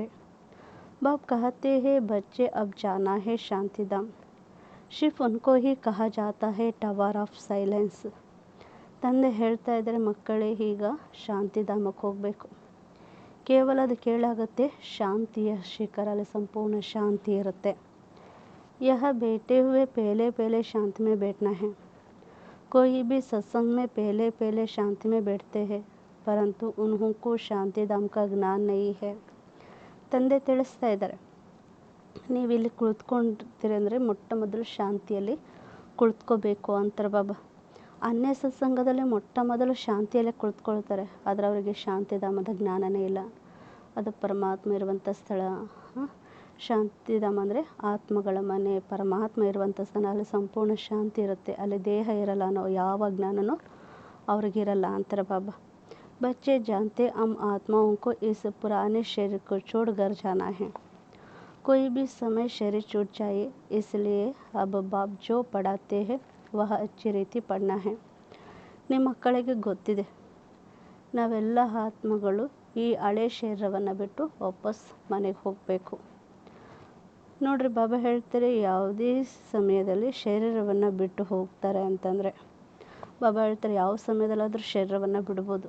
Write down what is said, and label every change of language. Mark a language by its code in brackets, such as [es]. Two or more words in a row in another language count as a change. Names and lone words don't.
[hi] बाप कहते हैं बच्चे अब जाना है शांतिधाम, सिर्फ उनको ही कहा जाता है [en] Tower of Silence. [kn] ತಂದೆ ಹೇಳ್ತಾ ಇದ್ದಾರೆ, ಮಕ್ಕಳೇ ಈಗ ಶಾಂತಿಧಾಮಕ್ಕೆ ಹೋಗಬೇಕು. ಕೇವಲ ಅದು ಕೇಳಾಗುತ್ತೆ, ಶಾಂತಿಯ ಶಿಖರಲ್ಲಿ ಸಂಪೂರ್ಣ ಶಾಂತಿ ಇರುತ್ತೆ. [hi] यह बैठे हुए पहले पहले शांति में बैठना है. कोई भी सत्संग में पहले पहले शांति में बैठते हैं, परंतु उन्हों को ಶಾಂತಿ ಧಾಮ का ಜ್ಞಾನ नहीं है. [kn] ತಂದೆ ತಿಳಿಸ್ತಾ ಇದ್ದಾರೆ, ನೀವು ಇಲ್ಲಿ ಕುಳಿತುಕೊಂಡಿರ್ತೀರಿ ಅಂದರೆ ಮೊಟ್ಟ ಮೊದಲು ಶಾಂತಿಯಲ್ಲಿ ಕುಳಿತುಕೋಬೇಕು ಅಂತಾರೆ ಬಾಬಾ. ಅನ್ಯ ಸತ್ಸಂಗದಲ್ಲಿ ಮೊಟ್ಟ ಮೊದಲು ಶಾಂತಿಯಲ್ಲೇ ಕುಳಿತುಕೊಳ್ತಾರೆ, ಆದರೆ ಅವರಿಗೆ ಶಾಂತಿಧಾಮದ ಜ್ಞಾನನೇ ಇಲ್ಲ. ಅದು ಪರಮಾತ್ಮ ಇರುವಂಥ ಸ್ಥಳ. ಶಾಂತಿಧಾಮ ಅಂದರೆ ಆತ್ಮಗಳ ಮನೆ, ಪರಮಾತ್ಮ ಇರುವಂಥ ಸ್ಥಳ. ಅಲ್ಲಿ ಸಂಪೂರ್ಣ ಶಾಂತಿ ಇರುತ್ತೆ, ಅಲ್ಲಿ ದೇಹ ಇರಲ್ಲ ಅನ್ನೋ ಯಾವ ಜ್ಞಾನನೂ ಅವ್ರಿಗಿರಲ್ಲ ಅಂತಾರೆ ಬಾಬಾ. [hi] बच्चे जानते हम आत्माओं को इस पुराने शरीर को छोड़ कर जाना है. कोई भी समय शरीर छूट जाए, इसलिए अब बाप जो पढ़ाते हैं वह अच्छी ರೀತಿ ಪढ़ना है. [kn] ನಿಮ್ಮ ಮಕ್ಕಳಿಗೆ ಗೊತ್ತಿದೆ, ನಾವೆಲ್ಲ ಆತ್ಮಗಳು ಈ ಹಳೆ ಶರೀರವನ್ನು ಬಿಟ್ಟು ವಾಪಸ್ ಮನೆಗೆ ಹೋಗಬೇಕು. ನೋಡ್ರಿ, ಬಾಬಾ ಹೇಳ್ತಾರೆ ಯಾವುದೇ ಸಮಯದಲ್ಲಿ ಶರೀರವನ್ನು ಬಿಟ್ಟು ಹೋಗ್ತಾರೆ ಅಂತಂದರೆ, ಬಾಬಾ ಹೇಳ್ತಾರೆ ಯಾವ ಸಮಯದಲ್ಲಾದರೂ ಶರೀರವನ್ನು ಬಿಡ್ಬೋದು.